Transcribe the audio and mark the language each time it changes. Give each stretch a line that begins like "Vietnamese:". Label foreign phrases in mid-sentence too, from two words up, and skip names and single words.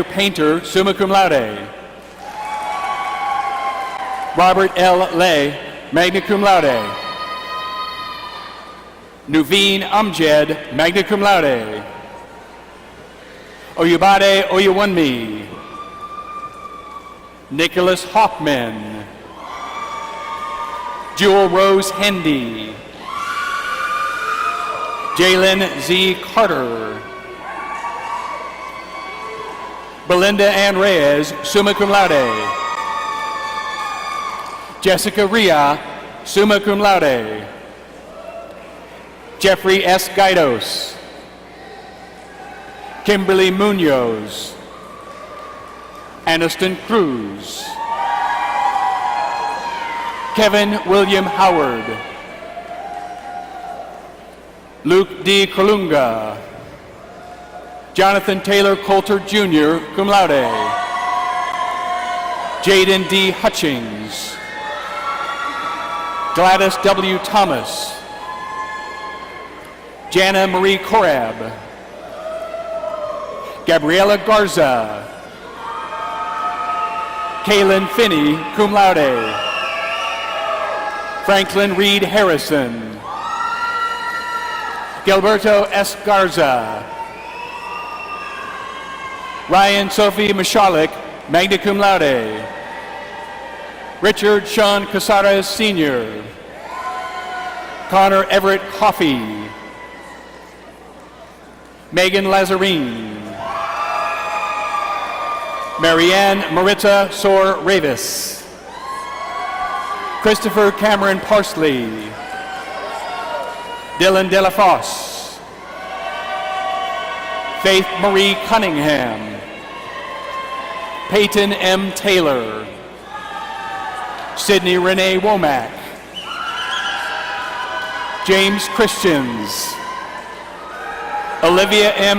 English: Painter,
Latin: summa cum laude,
English: Robert L. Lay,
Latin: magna cum laude,
English: Nuveen Amjed,
Latin: magna cum laude,
English: Oyubade Oyewunmi, Nicholas Hoffman, Jewel Rose Hendy, Jalen Z. Carter, Belinda Ann Reyes,
Latin: summa cum laude, Jessica Ria, summa cum laude,
English: Jeffrey S. Gaidos, Kimberly Munoz, Aniston Cruz, Kevin William Howard, Luke D. Colunga, Jonathan Taylor Coulter Jr.,
Latin: cum laude,
English: Jaden D. Hutchings, Gladys W. Thomas, Jana Marie Korab, Gabriela Garza, Kaylin Finney,
Latin: cum laude,
English: Franklin Reed Harrison, Gilberto S. Garza, Ryan Sophie Mashalik,
Latin: magna cum laude,
English: Richard Sean Casares Sr., Connor Everett Coffey, Megan Lazarine, Marianne Maritza Sor Ravis, Christopher Cameron Parsley, Dylan Delafosse, Faith Marie Cunningham, Peyton M. Taylor, Sydney Renee Womack, James Christians, Olivia M.